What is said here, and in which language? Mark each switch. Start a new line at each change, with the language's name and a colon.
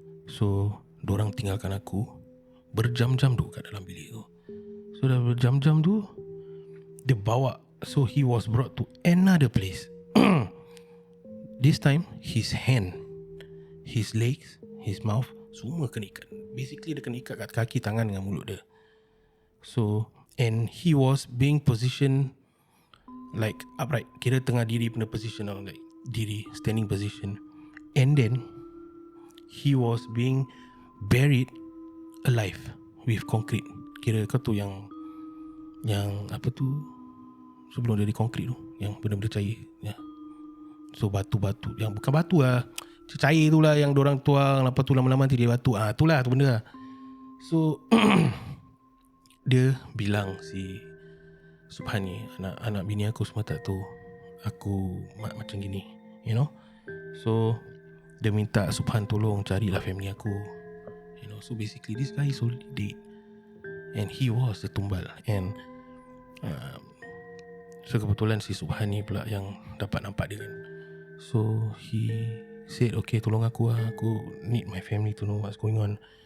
Malay: So dorang tinggalkan aku berjam-jam tu kat dalam bilik tu. So dah berjam-jam tu, dia bawa.
English: So he was brought to another place. This time his hand, his legs, his mouth,
Malay: semua kena ikat. Basically dia kena ikat kat kaki, tangan dengan mulut dia.
English: So, and he was being positioned like upright,
Malay: kira tengah diri punya position, like diri,
English: standing position. And then he was being buried alive with concrete.
Malay: Kira kau tu yang apa tu, sebelum dia di konkrit tu, yang benda-benda cair ya. So batu-batu, yang bukan batu lah, cair tu lah yang dorang tuang, lepas tu lama-lama nanti dia batu. Tu lah, tu benda lah. So dia bilang si Subhan ni, anak bini aku semua tak tahu aku macam gini,
English: you know.
Malay: So dia minta Subhan tolong carilah family aku,
English: you know. So basically this guy is already dead, and he was the tumbal.
Malay: And so kebetulan si Subhan ni pula yang dapat nampak dia kan.
English: So he said, okay,
Malay: tolong aku
English: need my family to know what's going on.